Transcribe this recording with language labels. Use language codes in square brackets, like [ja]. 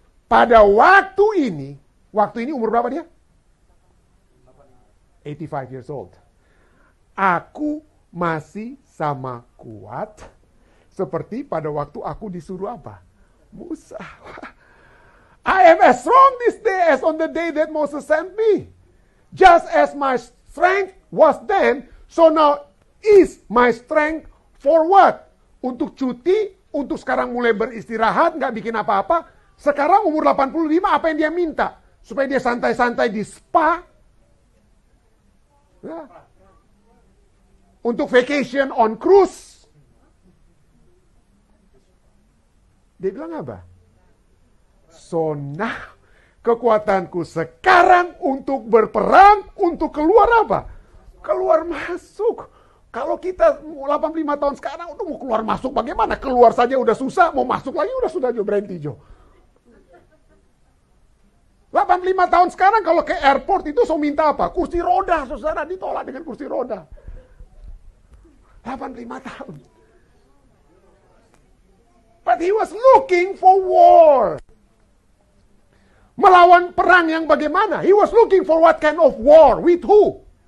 [id] Pada waktu ini umur berapa dia? [en] 85 years old. [id] Aku masih sama kuat seperti pada waktu aku disuruh apa? Musa. [en] I am as strong this day as on the day that Moses sent me. Just as my strength was then, so now is my strength for what? [id] Untuk cuti, untuk sekarang mulai beristirahat, nggak bikin apa-apa. Sekarang umur 85, apa yang dia minta? Supaya dia santai-santai di spa. Ya. Untuk [en] vacation on cruise. [id] Dia bilang apa? [en] So now, [id] kekuatanku sekarang untuk berperang, untuk keluar apa? Keluar masuk. Kalau kita 85 tahun sekarang udah mau keluar masuk bagaimana? Keluar saja udah susah, mau masuk lagi sudah berhenti Jo. 85 tahun sekarang kalau ke airport itu minta apa? Kursi roda, saudara, ditolak dengan kursi roda. 85 tahun. [en] But he was looking for war. [id] Melawan perang yang bagaimana? [en] He was looking for what kind of war? With who?